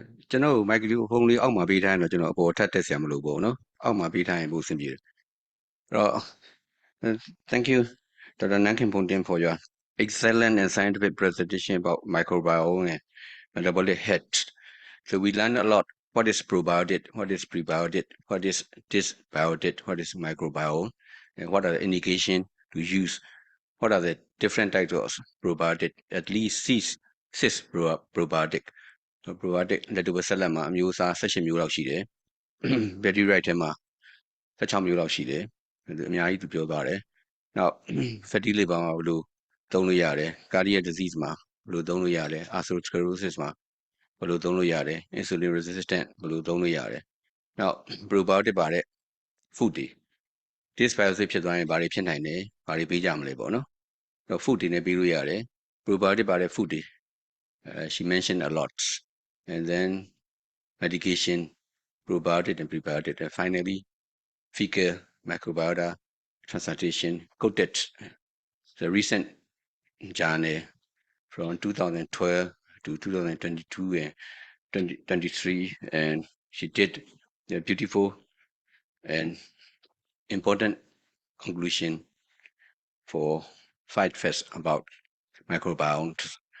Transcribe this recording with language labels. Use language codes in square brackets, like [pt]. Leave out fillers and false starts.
[my] ကျွန်တော်မိုက်ကရိုဖုန်းလေးအောက်မှာပေးထားရင်တော့ကျွန်တော်အပေါ်ထပ်တက်ဆရာမလို့ပေါ့နော်အောက်မှာပေးထားရင်ပိုအဆင်ပြေတယ်အဲ့တော့ [en] thank you Dr. Nankin Pontin for your excellent and scientific presentation about microbiome and metabolic health. So we learned a lot. What is probiotic? What is prebiotic? What is dysbiotic? What is microbiome? And what are the indications to use? What are the different types of probiotic? At least six probiotic. [my] So probiotic လက်တူဆက်လက်မှာအမျိုးအစား18မျိုးလောက်ရှိတယ်။ Bacteria ထဲမှာ16မျိုးလောက်ရှိတယ်။အများကြီးသူပြောသွားတယ်။ နောက် fatty liver မှာဘယ်လိုသုံးလို့ရတယ်။ cardiac disease မှာဘယ်လိုသုံးလို့ရတယ်။ atherosclerosis မှာဘယ်လိုသုံးလို့ရတယ်။ insulin resistant ဘယ်လိုသုံးလို့ရတယ်။နောက် probiotic ပါတဲ့ food တွေ dysbiosis ဖြစ်သွားရင်ဘာတွေဖြစ်နိုင်လဲ။ဘာတွေပေးကြမလဲပေါ့နော်။နောက် food တွေနဲ့ပေးလို့ရတယ်။ probiotic ပါတဲ့ food တွေ [en] she mentioned a lot. And then medication, probiotic and prebiotic. And finally, fecal microbiota transplantation quoted the recent journal from 2012 to 2022 and 2023, and she did a beautiful and important conclusion for fight fest about microbiomes.